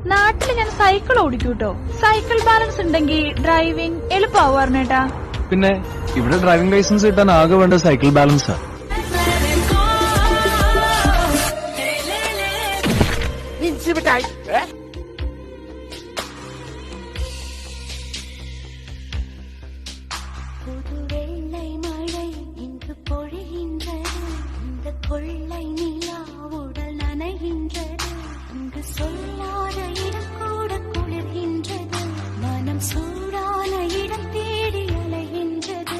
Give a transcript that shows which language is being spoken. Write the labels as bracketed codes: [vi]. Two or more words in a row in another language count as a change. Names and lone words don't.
[ml] നാട്ടില് ഞാൻ സൈക്കിൾ ഓടിക്കൂട്ടോ. [en] cycle balance [ml] ഉണ്ടെങ്കിൽ ഡ്രൈവിംഗ് എളുപ്പമാവാറിനേട്ടാ. പിന്നെ ഇവിടെ [en] driving license [ml] കിട്ടാൻ ആകെ വേണ്ട സൈക്കിൾ ബാലൻസാ. [ta] புதுவெள்ளை மழை இங்கு பொழிகின்றது, இந்த கொள்ளை நிலா உடல் நனைகின்றது, இங்கு சொல்லாத இடம் கூட குளிர்கின்றது, மனம் சூடான இடம் தேடி அலைகின்றது.